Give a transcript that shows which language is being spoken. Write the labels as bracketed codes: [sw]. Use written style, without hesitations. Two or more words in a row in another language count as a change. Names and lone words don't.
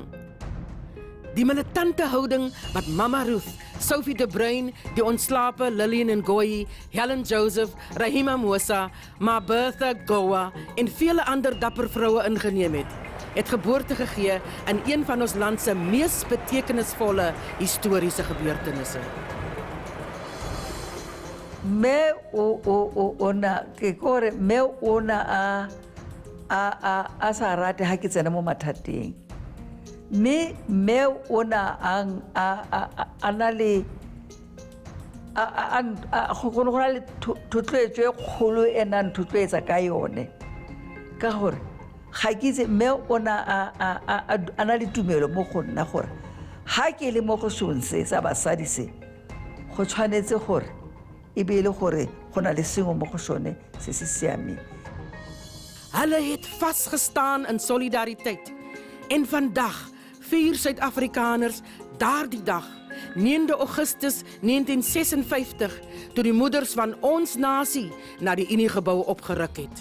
[af] Die militante houding wat Mama Ruth, Sophie de Bruin, die ontslape Lillian Ngoyi, Helen Joseph, Rahima Mosa, Mabertha Goa en vele ander dapper vroue ingeneem het geboorte gegee in een van ons land se mees betekenisvolle historiese gebeurtenisse. [tn] Me ona a sa rate ha ke tsena mo mathateng. mme o na a na le go na le thotloetso e kgolo e nang thotloetsa ka yone ka gore ga ke itse mme o na a na le tumelo mo go nna gore ha ke le mo go song se sa basadi se go tshwanetse gore e be le gore go na le sengwe mo go sone se se siameng. [af] Hulle het vasgestaan in solidariteit. En vandag vier Suid-Afrikaners daardie dag, 9 Augustus 1956, toe die moeders van ons nasie na die Uniegebou opgeruk het.